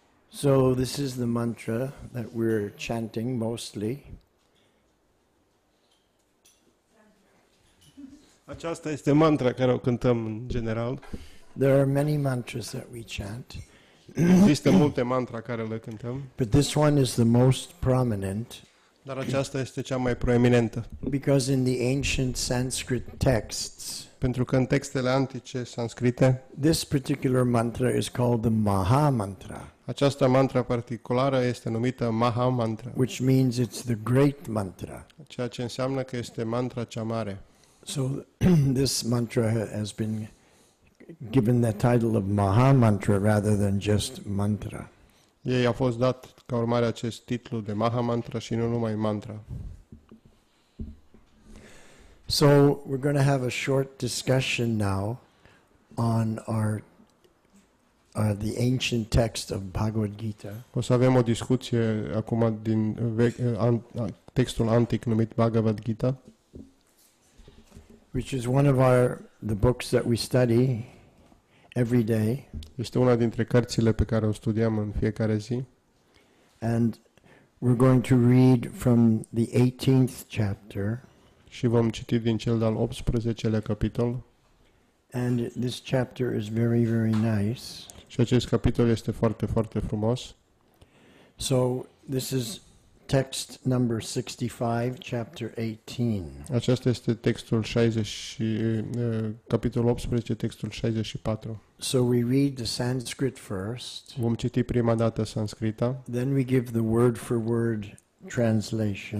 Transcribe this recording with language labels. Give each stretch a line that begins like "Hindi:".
English: So this is the mantra that we're chanting mostly.
Romanian: Aceasta este mantra care o cântăm în general.
English: There are many mantras that we chant,
Romanian: Există multe mantra care le cântăm,
English: but this one is the most prominent
Romanian: dar aceasta este cea mai proeminentă.
English: because in the ancient Sanskrit texts,
Romanian: Pentru că în textele antice sanscrite,
English: this particular mantra is called the Maha Mantra.
Romanian: Această mantra particulară este numită Maha Mantra,
English: which means it's the great mantra.
Romanian: ceea ce înseamnă că este mantra cea mare.
English: So this mantra has been given the title of Maha Mantra rather than just mantra.
Romanian: Ei a fost dat ca urmare acest titlu de Maha Mantra și nu numai mantra.
English: So we're going to have a short discussion now on the ancient text of Bhagavad Gita.
Romanian: O să avem o discuție acum din textul antic numit Bhagavad Gita,
English: which is one of the books that we study every day,
Romanian: este una dintre cărțile pe care o studiem în fiecare zi
English: and we're going to read from the 18th chapter,
Romanian: și vom citi din cel de-al 18-lea capitol.
English: and this chapter is very, very nice.
Romanian: Și acest capitol este foarte, foarte frumos.
English: So this is text number 65, chapter 18.
Romanian: Aceasta este textul 60 capitolul 18, textul 64.
English: So we read the Sanskrit first,
Romanian: Vom citi prima dată sanscrita,
English: then we give the word for word translation,